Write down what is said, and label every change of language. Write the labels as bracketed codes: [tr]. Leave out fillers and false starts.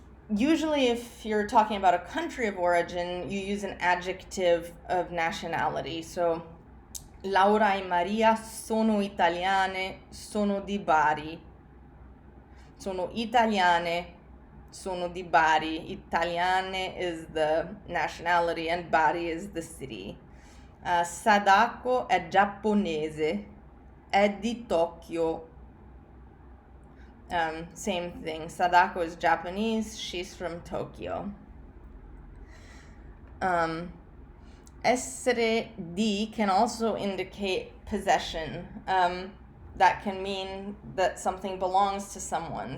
[en] Usually if you're talking about a country of origin, you use an adjective of nationality. [it] So, Laura e Maria sono italiane, sono di Bari. Sono italiane, sono di Bari. [en] Italiane is the nationality and Bari is the city. [it] Sadako è giapponese, è di Tokyo. [en] Same thing. Sadako is Japanese, she's from Tokyo. Essere di can also indicate possession. That can mean that something belongs to someone.